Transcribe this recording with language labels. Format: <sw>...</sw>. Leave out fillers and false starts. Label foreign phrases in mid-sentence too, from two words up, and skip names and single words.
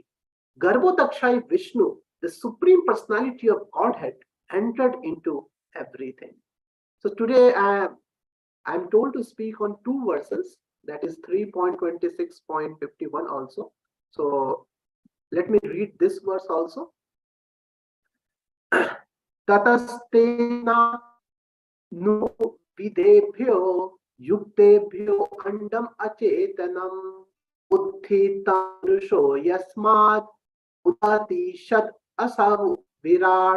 <en>Garbhodakshai Vishnu, the Supreme Personality of Godhead, entered into everything. So today I am told to speak on 2 verses, that is 3.26.51 also. So let me read this verse also.</en> <sa>Tatastena nu videbhyo yuktebhyo andam acetanam utthitam rusho yasmad udati shad asavu virat.</sa>